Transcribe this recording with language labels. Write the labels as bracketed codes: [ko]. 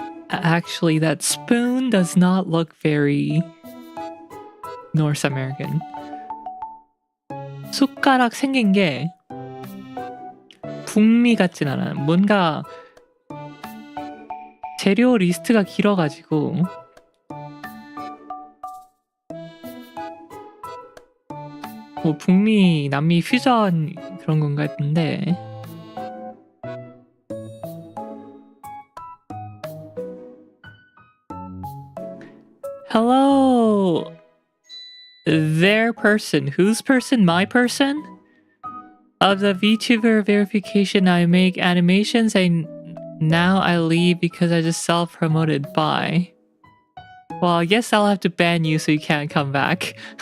[en] Actually, that spoon does not look very North American. [ko] 숟가락 생긴 게 북미 같진 않아요. 뭔가 재료 리스트가 길어가지고 뭐 북미, 남미 퓨전 그런 건가 했는데 [en] Hello, their person. Whose person? My person? Of the Vtuber verification, I make animations and now I leave because I just self-promoted. Bye. Well, I guess I'll have to ban you so you can't come back.